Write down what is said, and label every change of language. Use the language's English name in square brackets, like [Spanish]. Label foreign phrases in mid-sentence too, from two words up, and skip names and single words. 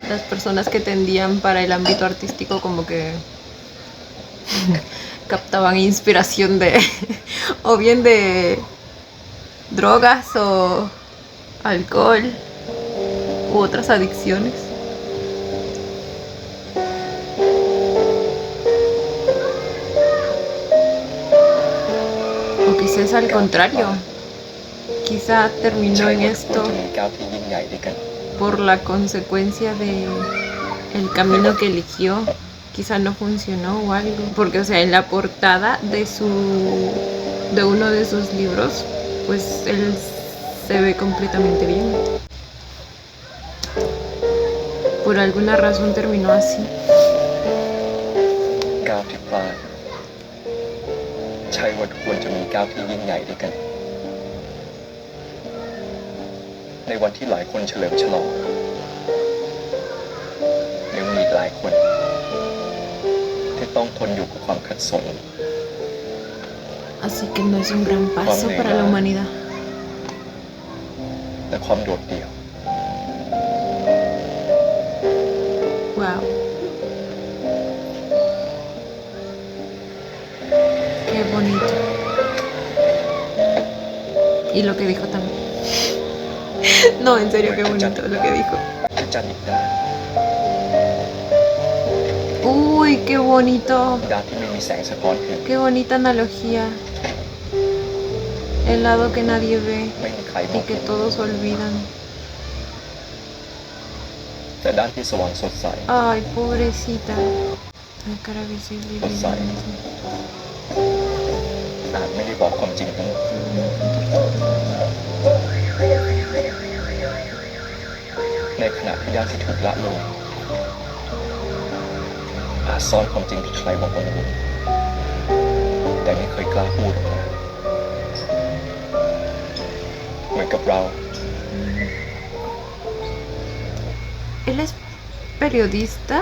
[Spanish] Las personas que tendían para el ámbito artístico como que captaban inspiración de o bien de drogas o alcohol u otras adicciones. O quizás al contrario, quizá terminó en esto [Thai] จะมีก้าวที่ยิ่งใหญ่ด้วยกัน [Spanish] por la consecuencia de el camino que eligió. Quizá no funcionó o algo, porque o sea, en la portada de uno de sus libros, pues él se ve completamente bien. Por alguna razón terminó así. [Thai] ก้าวที่พลาดใช่ว่าควรจะมีก้าวที่ยิ่งใหญ่ด้วยกัน ในวันที่หลายคนเฉลิมฉลองยังมีอีกหลายคนที่ต้องทนอยู่กับความขัดสน [Spanish] Así que no es un gran paso para la humanidad. [Thai] และความโดดเดี่ยว [Spanish] Wow. Qué bonito. Y lo que dijo también. No, en serio, qué bonito lo que dijo. [Thai] พระจันทร์อีกด้าน [Spanish] Uy, qué bonito. [Thai] ด้านที่ไม่มีแสงสะท้อนคือ [Spanish] Qué bonita analogía. El lado que nadie ve [Thai] ไม่มีใครม [Spanish] y [Thai] อง [Spanish] que todos olvidan. [Thai] แต่ด้านที่สว่างสดใส [Spanish] Ay, pobrecita. La cara visible. Pues ahí. [Thai] อาจไม่ได้บอกความจริงทั้งหมดในขณะที่ด้านที่ถูกละเลยอาจซ่อนความจริงที่ใครบอกว่ารู้แต่ไม่เคยกล้าพูดออกมาเหมือนกับเรา [Spanish] Él es periodista.